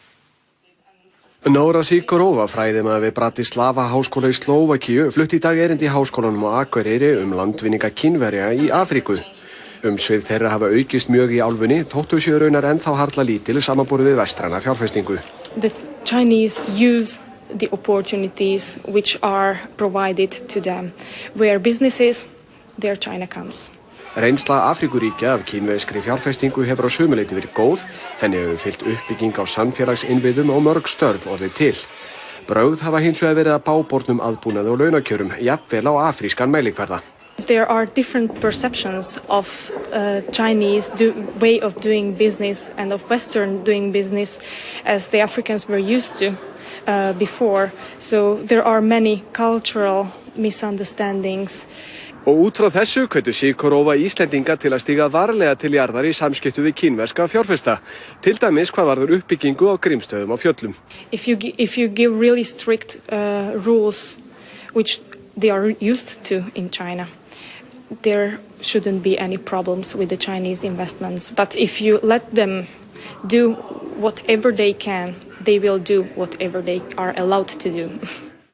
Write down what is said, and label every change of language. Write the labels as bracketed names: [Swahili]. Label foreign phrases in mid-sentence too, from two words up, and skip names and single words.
[Icelandic] Nóra Sigurova, fræðimaður við Bratislava háskóla í Slóvakíu, flutti í dag erindi í háskólanum á Akureyri landvinninga Kínverja í Afríku. Umsvif þeirra hafa aukist mjög í álfunni, þóttu séu raunar ennþá harla lítil samanborið við vestræna fjárfestingu. [English] The Chinese use the opportunities which are provided to them. Where business is, there China comes. [Icelandic] Reynsla Afríkuríkja af kínverskri fjárfestingu hefur á sumu leyti verið góð, henni hefur fylgt uppbygging á samfélagsinnviðum og mörg störf orðið til. Brögð hafa hins vegar verið að bábornum aðbúnaði og launakjörum, jafnvel á afrískan mælikvarða. [English] There are different perceptions of Chinese way of doing business and of Western doing business as the Africans were used to before. So there are many cultural misunderstandings. [Icelandic] Og út frá þessu hvetur Sigurova Íslendinga til að stíga varlega til jarðar í samskiptum við kínverska fjárfesta, til dæmis hvað varðar uppbyggingu á Grímsstöðum á fjöllum. [English] If you give really strict rules which they are used to in China, there shouldn't be any problems with the Chinese investments. But if you let them do whatever they can, they will do whatever they are allowed to do.